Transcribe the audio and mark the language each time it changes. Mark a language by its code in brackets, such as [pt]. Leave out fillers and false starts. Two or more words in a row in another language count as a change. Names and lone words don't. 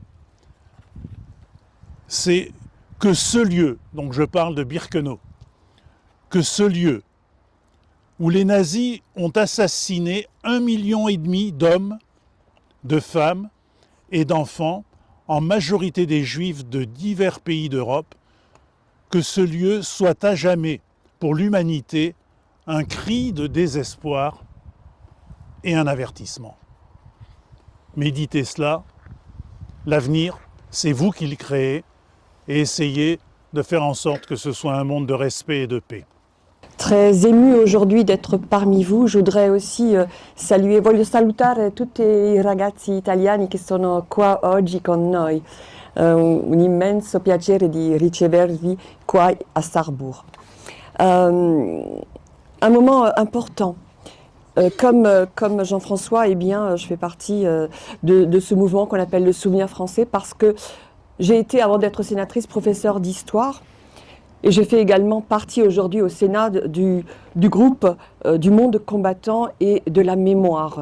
[fr] c'est que ce lieu, donc je parle de Birkenau, que ce lieu où les nazis ont assassiné 1,5 million d'hommes, de femmes et d'enfants, en majorité des Juifs de divers pays d'Europe, que ce lieu soit à jamais, pour l'humanité, un cri de désespoir et un avertissement. Méditez cela, l'avenir, c'est vous qui le créez, et essayez de faire en sorte que ce soit un monde de respect et de paix. Très émue aujourd'hui d'être parmi vous. Je voudrais aussi [it] voglio salutare tutti i ragazzi italiani che sono qua oggi con noi. Un immenso piacere di ricevervi qua à Sarrebourg. [fr] Un moment important. Comme Jean-François, eh bien, je fais partie de ce mouvement qu'on appelle le Souvenir français parce que j'ai été, avant d'être sénatrice, professeure d'histoire. Et je fais également partie aujourd'hui au Sénat du groupe du monde combattant et de la mémoire.